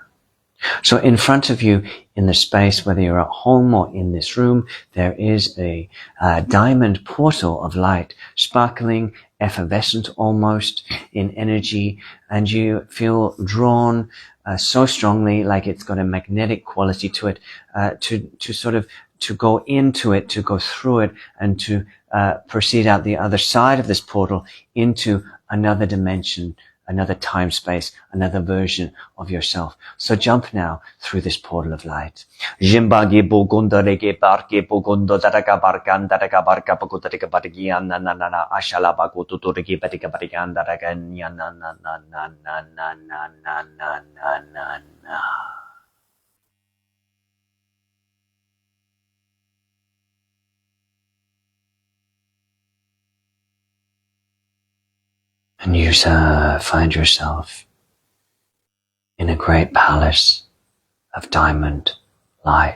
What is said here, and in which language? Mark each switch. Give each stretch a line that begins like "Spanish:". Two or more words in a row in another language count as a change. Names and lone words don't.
English: So in front of you, in the space, whether you're at home or in this room, there is a diamond portal of light, sparkling, effervescent almost in energy, and you feel drawn so strongly, like it's got a magnetic quality to it, to go into it, to go through it, and to proceed out the other side of this portal into another dimension, another time space, another version of yourself. So jump now through this portal of light. Jimbagi bogundo rege barke bogundo daraka barkan daraka barka bogutarika barigian na na na na ashala bagutu turiki barika barigan daraka na na na na na na na na na na na na. And you find yourself in a great palace of diamond light.